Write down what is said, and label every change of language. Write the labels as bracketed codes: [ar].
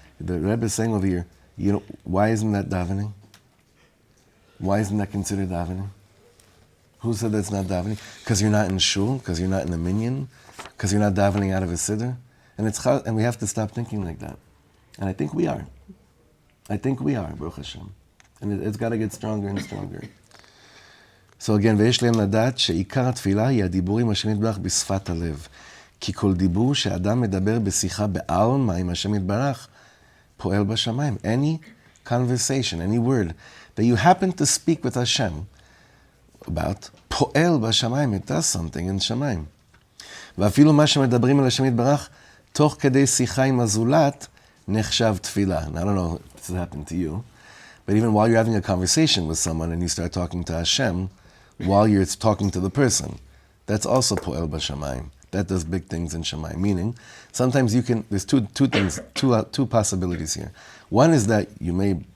[en] The Rebbe is saying over here, why isn't that davening? Why isn't that considered davening? Who said that's not davening? Because you're not in shul, because you're not in the minyan, because you're not davening out of a siddur, and we have to stop thinking like that. And I think we are. Baruch Hashem, and it's got to get stronger and stronger. So again, [he] ויש להם לדעת שעיקר התפילה היא הדיבור עם השם יתברך בשפת הלב. כי כל דיבור שאדם מדבר בשיחה בעלמא עם השם יתברך פועל בשמיים. [en] Any conversation, any word that you happen to speak with Hashem about, [he] פועל בשמיים, [en] it does something in שמיים. [he] ואפילו מה שמדברים על השם יתברך תוך כדי שיחה עם הזולת נחשב תפילה. [en] And I don't know if this happened to you, but even while you're having a conversation with someone and you start talking to Hashem, while you're talking to the person, that's also po'el b'shamayim. That does big things in shamayim. Meaning, sometimes there's two things, two possibilities here. One is that you may